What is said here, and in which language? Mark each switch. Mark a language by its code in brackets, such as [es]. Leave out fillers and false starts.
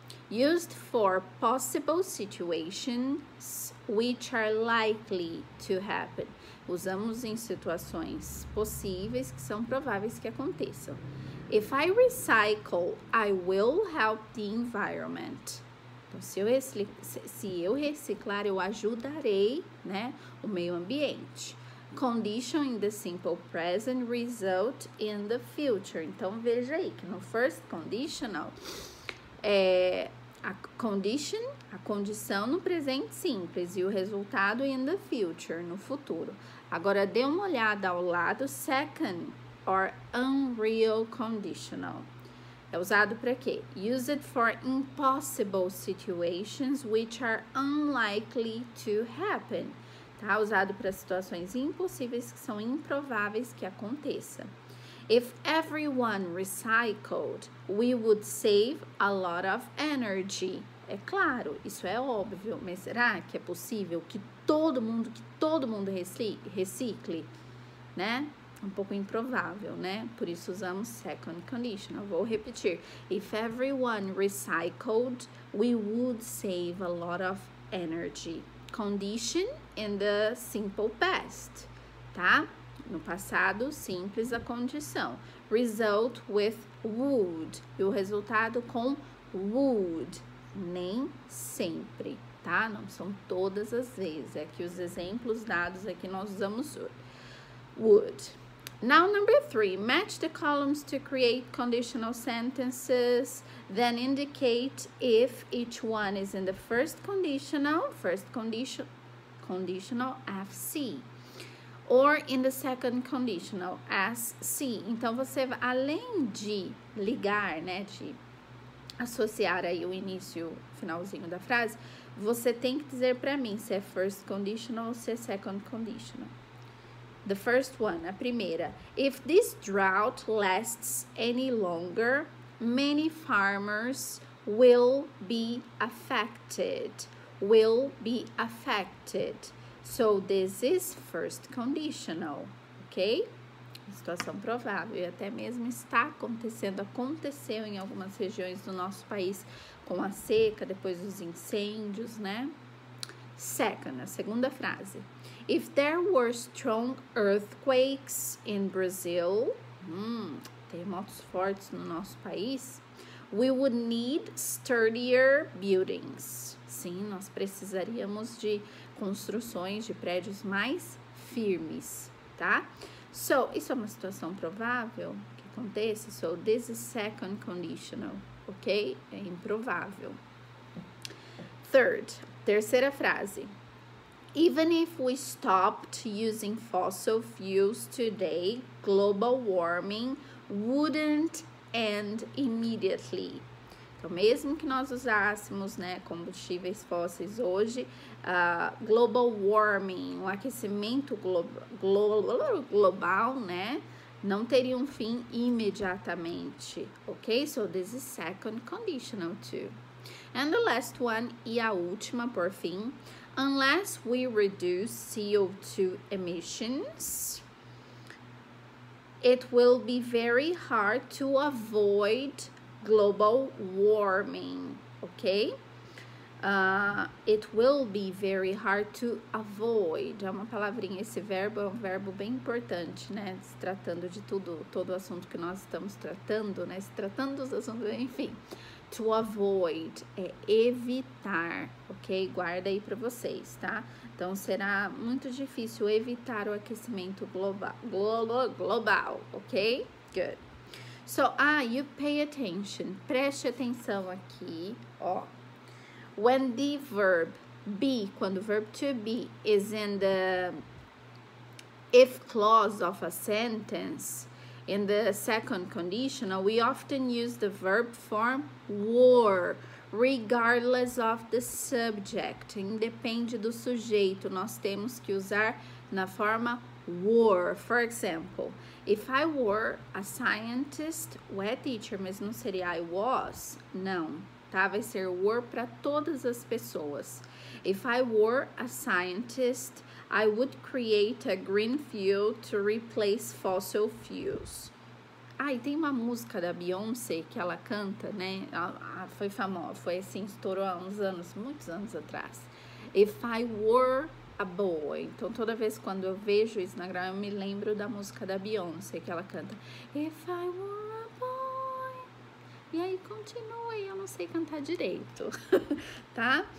[en] Used for possible situations which are likely to happen. [pt] Usamos em situações possíveis que são prováveis que aconteçam. [en] If I recycle, I will help the environment. [pt] Então, se eu reciclar, eu ajudarei, né, o meio ambiente. [en] Condition in the simple present, result in the future. [pt] Então, veja aí que no first conditional, a condição no presente simples e o resultado [en] in the future, [pt] no futuro. Agora, dê uma olhada ao lado, second or unreal conditional. É usado para quê? [en] Use it for impossible situations which are unlikely to happen. [pt] Tá? Usado para situações impossíveis que são improváveis que aconteça. [en] If everyone recycled, we would save a lot of energy. [pt] É claro, isso é óbvio, mas será que é possível que todo mundo recicle, né? Um pouco improvável, né? Por isso usamos second conditional. Vou repetir. [en] If everyone recycled, we would save a lot of energy. Condition in the simple past, tá? [pt] No passado simples a condição. [en] Result with would. [pt] E o resultado com would. Nem sempre, tá? Não são todas as vezes. É que os exemplos dados aqui nós usamos would. [en] Now, number 3, match the columns to create conditional sentences, then indicate if each one is in the first conditional FC, or in the second conditional SC. [pt] Então, você, além de ligar, né, de associar aí o início, o finalzinho da frase, você tem que dizer para mim se é first conditional ou se é second conditional. [en] The first one, [pt] a primeira. [en] If this drought lasts any longer, many farmers will be affected. Will be affected. So, this is first conditional, ok? [pt] Situação provável e até mesmo está acontecendo, aconteceu em algumas regiões do nosso país com a seca, depois dos incêndios, né? [en] Second, [pt] a segunda frase. [en] If there were strong earthquakes in Brazil, [pt] terremotos fortes no nosso país, [en] we would need sturdier buildings. [pt] Sim, nós precisaríamos de construções de prédios mais firmes, tá? So, isso é uma situação provável que aconteça. [en] So, this is second conditional, ok? [pt] É improvável. [en] Third, [pt] terceira frase. [en] Even if we stopped using fossil fuels today, global warming wouldn't end immediately. [pt] Então, mesmo que nós usássemos, né, combustíveis fósseis hoje, [en] global warming, [pt] o aquecimento global, né, não teria um fim imediatamente, ok? [en] So, this is second conditional too. And the last one, [pt] e a última, por fim, [en] unless we reduce CO2 emissions, it will be very hard to avoid global warming, okay? It will be very hard to avoid. [pt] É uma palavrinha, esse verbo é um verbo bem importante, né? Se tratando de todo o assunto que nós estamos tratando, né? Se tratando dos assuntos, enfim. [en] To avoid [pt] é evitar, ok? Guarda aí para vocês, tá? Então, será muito difícil evitar o aquecimento global, ok? [en] Good. So, you pay attention. [pt] Preste atenção aqui, ó. [en] When the verb be, [pt] quando o [en] verb to be is in the if clause of a sentence, in the second conditional, we often use the verb form were, regardless of the subject. [pt] Independe do sujeito, nós temos que usar na forma were. [en] For example, if I were a scientist, teacher, [pt] mas não seria [en] I was? [pt] Não, tá? Vai ser were para todas as pessoas. [en] If I were a scientist, I would create a green fuel to replace fossil fuels. [pt] E tem uma música da Beyoncé que ela canta, né? Foi famosa, foi assim, estourou há uns anos, muitos anos atrás. [en] If I were a boy. [pt] Então, toda vez quando eu vejo isso na gravação, eu me lembro da música da Beyoncé que ela canta. [en] If I were a boy. [pt] E aí continua, e eu não sei cantar direito, tá?